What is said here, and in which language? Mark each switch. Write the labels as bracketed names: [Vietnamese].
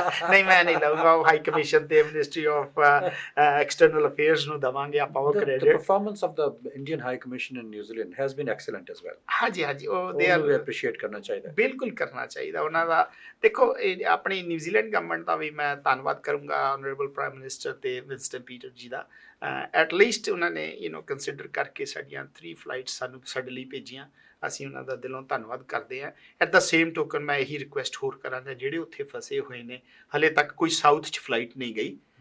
[Punjabi] ਨਹੀਂ ਮੈਂ ਨਹੀਂ ਲਊਂਗਾ, ਉਹ ਹਾਈ ਕਮਿਸ਼ਨ ਤੇ ਮਿਨਿਸਟਰੀ ਆਫ ਐਕਸਟਰਨਲ ਅਫੇਅਰਸ ਨੂੰ ਦਵਾਂਗੇ ਆਪਾਂ ਉਹ [English] The credit. performance of the Indian High Commission in New Zealand has been excellent as well. [Punjabi] ਹਾਂਜੀ ਉਹ [English] they are appreciate [Punjabi] ਕਰਨਾ ਚਾਹੀਦਾ। ਬਿਲਕੁਲ ਕਰਨਾ ਚਾਹੀਦਾ ਉਹਨਾਂ ਦਾ। ਦੇਖੋ ਆਪਣੀ ਨਿਊਜ਼ੀਲੈਂਡ ਗਵਰਨਮੈਂਟ ਦਾ ਵੀ ਮੈਂ ਧੰਨਵਾਦ ਕਰੂੰਗਾ, ਆਨਰੇਬਲ ਪ੍ਰਾਈਮ ਮਿਨਿਸਟਰ ਤੇ ਵਿੰਸਟਨ ਪੀਟਰ ਜੀ ਦਾ। ਐਟਲੀਸਟ ਉਹਨਾਂ ਨੇ ਕੰਸੀਡਰ ਕਰਕੇ ਸਾਡੀਆਂ 3 ਫਲਾਈਟਸ ਸਾਡੇ ਲਈ ਭੇਜੀਆਂ, ਅਸੀਂ ਉਹਨਾਂ ਦਾ ਦਿਲੋਂ ਧੰਨਵਾਦ ਕਰਦੇ ਹਾਂ। [English] at the same token [Punjabi] ਮੈਂ ਇਹੀ ਰਿਕੁਐਸਟ ਹੋਰ ਕਰਾਂਗਾ ਜਿਹੜੇ ਉੱਥੇ ਫਸੇ ਹੋਏ ਨੇ, ਹਲੇ ਤੱਕ ਕੋਈ ਸਾਊਥ 'ਚ ਫਲਾਈਟ ਨਹੀਂ ਗਈ।